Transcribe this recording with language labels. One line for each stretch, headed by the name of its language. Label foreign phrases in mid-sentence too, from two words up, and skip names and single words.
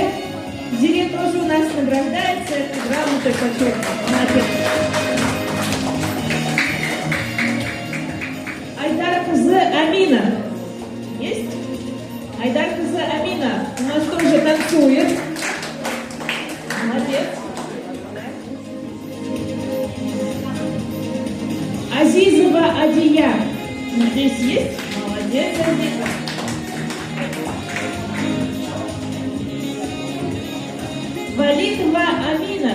Russian: Зире тоже у нас награждается грамотой почетной. Молодец. Айдар кызы Амина. Есть? Айдар кызы Амина у нас тоже танцует. Молодец. Азизова Адия. Здесь есть? Молодец, Азиза. Валитова Амина.